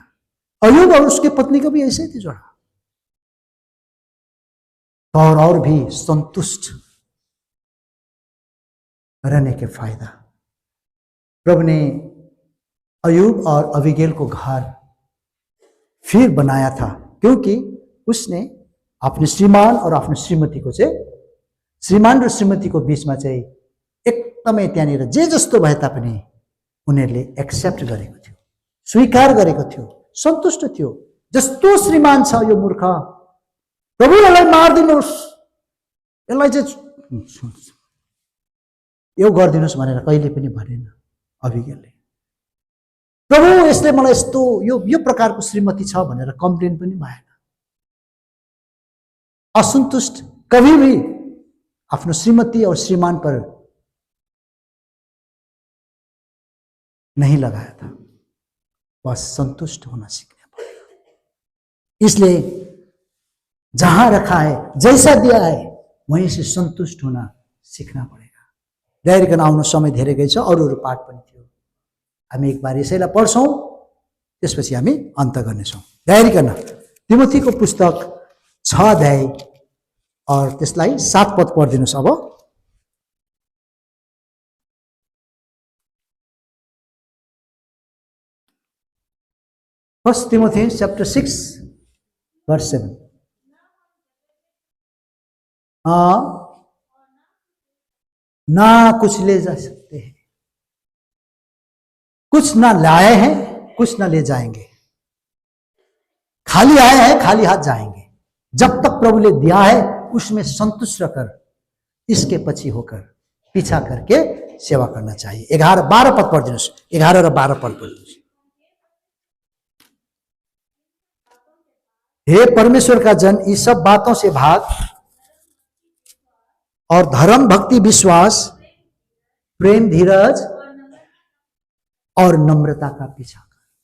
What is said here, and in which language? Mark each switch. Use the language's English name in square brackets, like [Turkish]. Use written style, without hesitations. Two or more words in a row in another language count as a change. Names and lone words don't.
[Hindi] अय्यूब और उसके पत्नी का भी ऐसे ही जोड़ा। और भी संतुष्ट रहने के फायदा। प्रभु ने अय्यूब और अबीगैल को घर फिर बनाया था, क्योंकि उसने अपने श्रीमान और [Nepali] आफ्नो श्रीमतीको चाहिँ, श्रीमान र श्रीमतीको बीचमा चाहिँ एकदमै त्यहाँनिर जे जस्तो भए तापनि उनीहरूले एक्सेप्ट गरेको थियो, स्वीकार गरेको थियो, सन्तुष्ट थियो। जस्तो श्रीमान छ यो मूर्ख, प्रभु यसलाई मारिदिनुहोस्, यसलाई चाहिँ यो गरिदिनुहोस् भनेर कहिले पनि भनेन अबिगेलले। प्रभु यसले मलाई यस्तो यो प्रकारको श्रीमती छ भनेर कम्प्लेन पनि भएन। [Hindi] असन्तुष्ट कभी भी आफ्नो श्रीमती और श्रीमान पर नहीं लगाया था, बस संतुष्ट होना सीखना पड़ेगा। इसलिए जहां रखा है, जैसा दिया है, वहीं से संतुष्ट होना सीखना पड़ेगा। [Nepali] धैर्यकन आउनु समय धेरै गएको छ, अरू पाठ पनि थियो। हामी [Hindi] एक बार [Nepali] यसैलाई पढ्छौँ, त्यसपछि हामी अन्त गर्नेछौँ। धैर्यकन तिमोथीको पुस्तक 6 अध्याय और त्यसलाई 7 पद पढिदिनुहोस्। [English] अब 1 Timothy chapter 6 verse 7। [Hindi] ना कुछ ले जा सकते हैं, कुछ ना लाए हैं, कुछ ना ले जाएंगे, खाली आए हैं, खाली हाथ जाएंगे। जब तक प्रभु ने दिया है उसमें संतुष्ट रहकर इसके पछि होकर पीछा करके सेवा करना चाहिए। [Nepali] 11-12 पद पढ़ दिनुहोस्। 11 र 12 पद पढ़ दिनुहोस्। [Hindi] हे परमेश्वर का जन, इस सब बातों से भाग और धर्म, भक्ति, विश्वास, प्रेम, धीरज और नम्रता का पीछा कर।